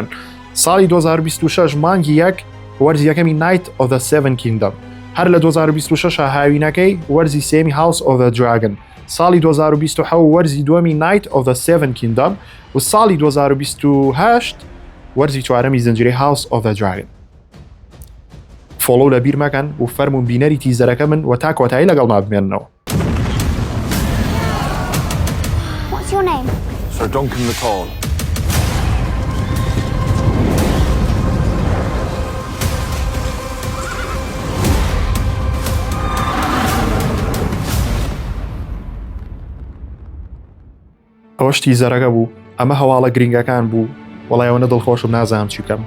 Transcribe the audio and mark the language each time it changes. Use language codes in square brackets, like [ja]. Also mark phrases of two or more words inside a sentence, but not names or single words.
[ckb] ساڵی 2026 مانگی یەک وەرزی یەکەمی نایت ئۆف دە سێڤن کینگدەم، هەر لە 2026 هاوینەکەی وەرزی سێیەمی هاوس ئۆف دە دراگن، ساڵی 2027 وەرزی دووەمی نایت ئۆف دە سێڤن کینگدەم و ساڵی 2028 وەرزی چوارەمی زنجیرەی هاوس ئۆف دە دراگن. فۆلۆ لە بیر مەکەن و فەرمون بینەری تیزەرەکە من و تا کۆتایی لەگەڵ بمێننەوە. [en] What's your name? Sir Duncan the Tall. [ckb] ئەوەش تیزەرەکە بوو، ئەمە هەواڵە گرنگەکان بوو، وەڵای ئەوەنە دڵخۆشم نازانم چی بکەم.